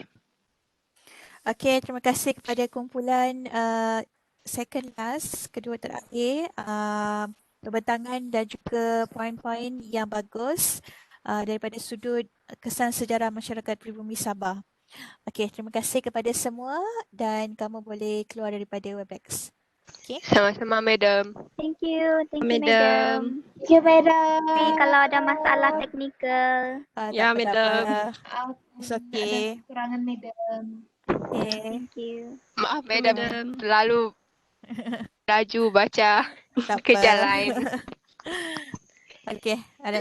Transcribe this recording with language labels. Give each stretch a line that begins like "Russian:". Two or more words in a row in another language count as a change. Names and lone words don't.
Malay: Okey, terima kasih kepada kumpulan
English: second last,
Malay: kedua terakhir, perbentangan dan juga poin-poin yang bagus daripada sudut kesan sejarah masyarakat pribumi Sabah. Okey, terima kasih kepada semua dan kamu boleh keluar daripada Webex. Okay. Sama-sama, Madam.
English: Thank you Madam. madam.
Malay: Thank you,
English: madam.
Malay: Tapi kalau ada masalah teknikal. Ya, Tak apa, tak madam. apa. Maaf,
English: It's
Malay: ada
English: okay.
Malay: kekurangan, madam.
English: Okay. Thank you.
Malay: Maaf, Ya, Madam. madam. Terlalu laju baca Tak kerja apa. lain. Okay. Ada.